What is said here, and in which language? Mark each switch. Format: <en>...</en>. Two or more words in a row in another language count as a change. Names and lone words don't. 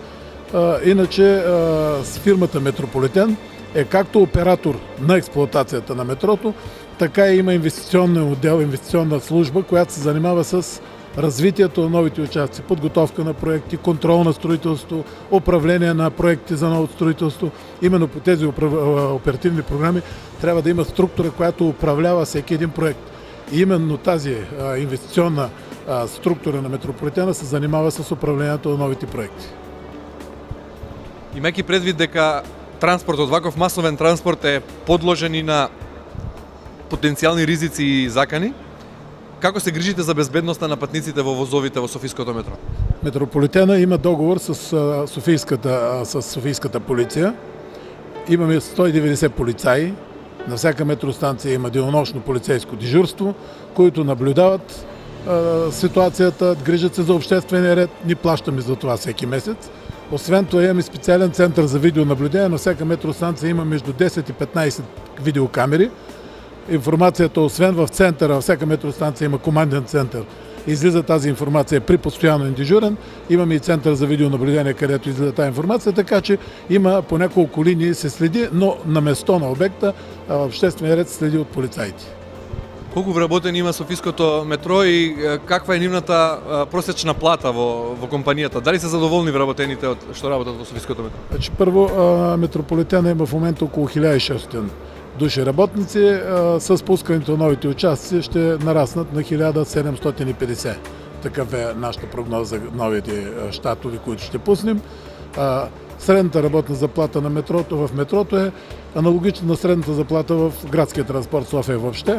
<bg>Иначе с фирмата Метрополитен е както оператор на експлоатацията на метрото, така и има инвестиционен отдел, инвестиционна служба, която се занимава с развитието на новите участъци, подготовка на проекти, контрол на строителство, управление на проекти за ново строителство. Именно по тези оперативни програми трябва да има структура, която управлява всеки един проект. И именно тази инвестиционна структура на Метрополитена се занимава с управлението на новите проекти.</bg> <mk>Имајќи предвид дека транспортот, ваков масовен транспорт е подложен и на потенцијални ризици и закани, како се грижите за безбедноста на патниците во возовите во Софиското метро?</mk> <bg>Метрополитена има договор с Софийската полиция. Имаме 190 полицаи. На всяка метростанция има денонощно полицейско дежурство, които наблюдават ситуацията, грижат се за обществения ред. Ни плащаме за това всеки месец. Освен това имаме специален център за видеонаблюдение. На всяка метростанция има между 10 и 15 видеокамери. Информацията, освен в центъра, във всяка метростанция има команден център. Излиза тази информация при постоянен дежурен. Имаме и център за видеонаблюдение, където излиза тази информация, така че има по няколко линии се следи, но на место на обекта обществения ред се следи от полицаите.</bg> <mk>Колку вработени има Софиското метро и каква е нивната просечна плата во компанијата? Дали се задоволни вработените од што работат во Софиското метро?</mk> <bg>Значи, първо, Метрополитена има в момента около 1600 души работници. С пускането на новите участъци ще нараснат на 1750. Такъв е нашата прогноза за новите щатови, които ще пуснем. Средната работна заплата на метрото в метрото е аналогична на средната заплата в градския транспорт София въобще.</bg>